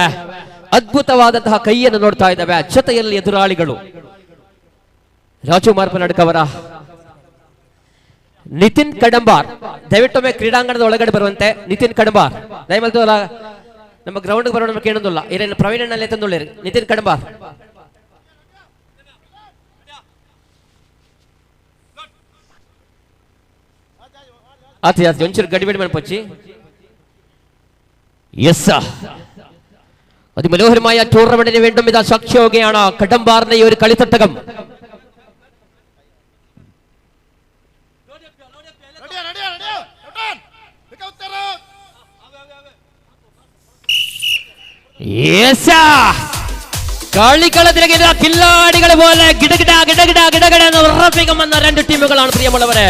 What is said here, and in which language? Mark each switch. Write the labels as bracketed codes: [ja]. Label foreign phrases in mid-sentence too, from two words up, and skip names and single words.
[kn] ಅದ್ಭುತವಾದಂತಹ ಕೈಯನ್ನು ನೋಡ್ತಾ ಇದ್ದಾವೆ. ಜೊತೆಯಲ್ಲಿ ಎದುರಾಳಿಗಳು ರಾಜು ಮಾರ್ಪನಡ್ಕ ಅವರ ನಿತಿನ್ ಕಡಂಬಾರ್. ದಯವಿಟ್ಟೊಮ್ಮೆ ಕ್ರೀಡಾಂಗಣದ ಒಳಗಡೆ ಬರುವಂತೆ ನಿತಿನ್ ಕಡಂಬಾರ್ ದಯಮಲ್ತು ನಮ್ಮ ಗ್ರೌಂಡ್ ಬರೋಣ ಕೇಳೋದಿಲ್ಲ. [tcy] ಇರೇನು ಪ್ರವೀಣನಲ್ಲೇ ತಂದುಳ್ಳಿರಿ. ನಿತಿನ್ ಕಡಂಬಾರ್ ಆತಿ ಒಂಚೂರು ಗಡಿಬಿಡಿ ಮನಪಚ್ಚಿ. [ml] യെസ്, അതിമനോഹരമായ ടൂർണമെന്റിന് വീണ്ടും ഇതാ സാക്ഷിയാവുകയാണ് കടമ്പാറിന്റെ ഈ ഒരു കളിത്തട്ടകം. കളിക്കളത്തിലേക്ക് കില്ലാടികൾ പോലെ ഗിടകിട ഗിടകിട ഗിടകിട എന്ന് ഉറപ്പിക്കാൻ വന്ന രണ്ട് ടീമുകളാണ് പ്രിയമുള്ളവരെ.